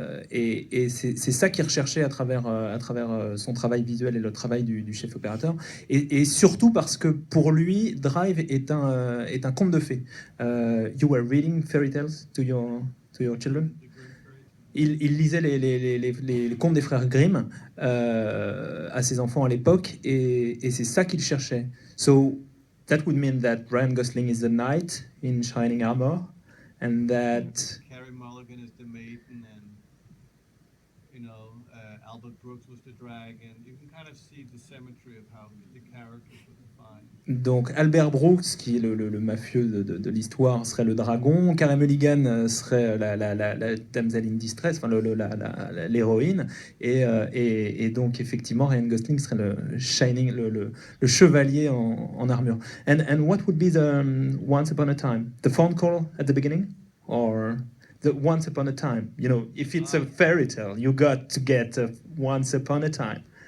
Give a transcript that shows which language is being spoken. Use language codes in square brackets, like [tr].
[fr] Et c'est ça qu'il recherchait à travers son travail visuel et le travail du chef opérateur. Et surtout parce que pour lui, Drive est un conte de fées. [en] You were reading fairy tales to your children? [fr] Il lisait les contes des frères Grimm à ses enfants à l'époque, et c'est ça qu'il cherchait. [en] So that would mean that Ryan Gosling is the knight in shining armor, and that Carey Mulligan is the maiden, and Albert Brooks was the dragon. You can kind of see the symmetry of how the characters were defined. [fr] Donc Albert Brooks, qui est le mafieux de l'histoire, serait le dragon. Carey Mulligan serait la [en] damsel in distress, [fr] enfin l'héroïne. Et donc effectivement, Ryan Gosling serait le shining, le chevalier en armure. [en] And what would be the Once Upon a Time? The phone call at the beginning, or the Once Upon a Time? If it's a fairy tale, you got to get a Once Upon a Time.